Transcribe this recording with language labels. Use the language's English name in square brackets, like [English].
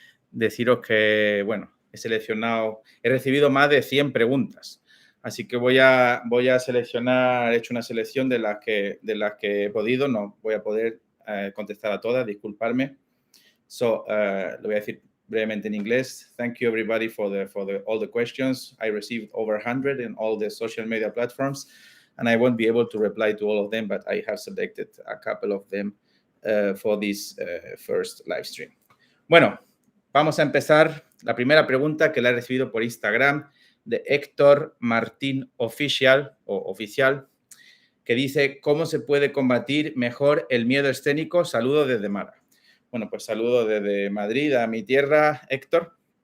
[Spanish] Deciros que, bueno, he recibido más de 100 preguntas. Así que voy a seleccionar, he hecho una selección de las que he podido. No voy a poder contestar a todas, disculparme. Lo voy a decir brevemente en inglés. [English] Thank you everybody for all the questions. I received over 100 in all the social media platforms, and I won't be able to reply to all of them, but I have selected a couple of them for this first live stream. [Spanish] Bueno, vamos a empezar. La primera pregunta que la he recibido por Instagram de Héctor Martín Oficial, que dice: ¿cómo se puede combatir mejor el miedo escénico? Saludo desde Málaga. Bueno, pues saludo desde Madrid, a mi tierra, Héctor.